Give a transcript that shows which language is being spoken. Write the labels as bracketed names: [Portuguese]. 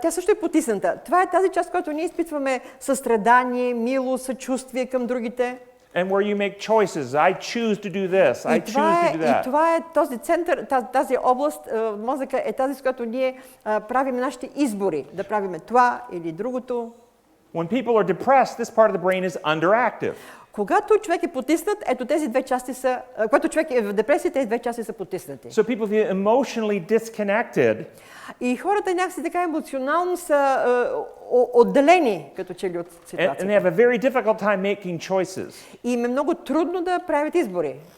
[Bulgarian] тя също е потисната. Това е тази част, която ние изпитваме състрадание, милост, съчувствие към другите. [English] And where you make choices. I choose to do this. I choose to do [Bulgarian] И [English] that. [Bulgarian] това е този център, тази област, мозъка е тази, с която ние правим нашите избори. Да правиме това или другото. [English] When people are depressed, this part of the brain is underactive. [Bulgarian] Когато човек е потиснат, ето тези две части са, когато човек е в депресия, тези две части са потиснати. [English] So people feel emotionally disconnected. [Bulgarian] И хората някакси така емоционално са отделени, като че ли от [English] And they [Bulgarian] ситуацията. [English] have a very difficult time making choices. [Bulgarian] И им е много трудно да правят избори.